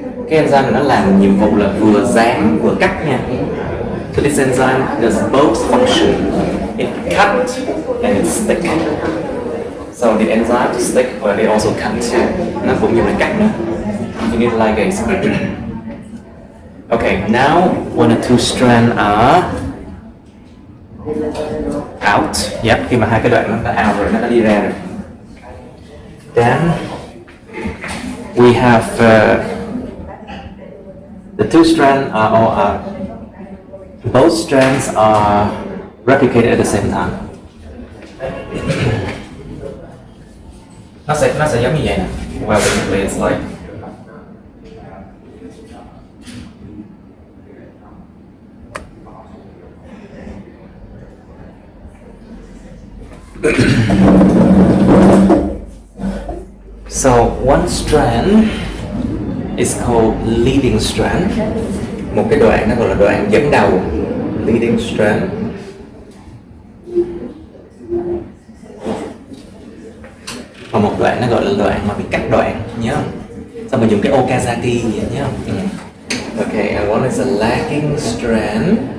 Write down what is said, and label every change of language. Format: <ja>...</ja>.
<vi>Cái enzyme này nó làm nhiệm vụ là vừa dán vừa cắt nha.</vi> <en>So this enzyme does both function. It cut and it stick. So the enzyme to stick, but it also cut too.</en> <vi>Nó cũng như là cắt nữa.</vi> <en>You need ligase. Okay, now when the two strands are out, yep,</en> <vi>khi mà hai cái đoạn nó out rồi, nó đã đi ra rồi.</vi> <en>Then we have the two strands are both strands are replicated at the same time.</en> <vi>Nó sẽ giống như vậy nè.</vi> <en>Well, basically it's like so one strand is called leading strand.</en> <vi>Một cái đoạn nó gọi là đoạn dẫn đầu, leading strand. Và một đoạn nó gọi là đoạn mà bị cắt đoạn, nhớ không? Xong mình dùng cái Okazaki vậy, nhớ không?</vi> <en>Okay, and one is a lagging strand.</en>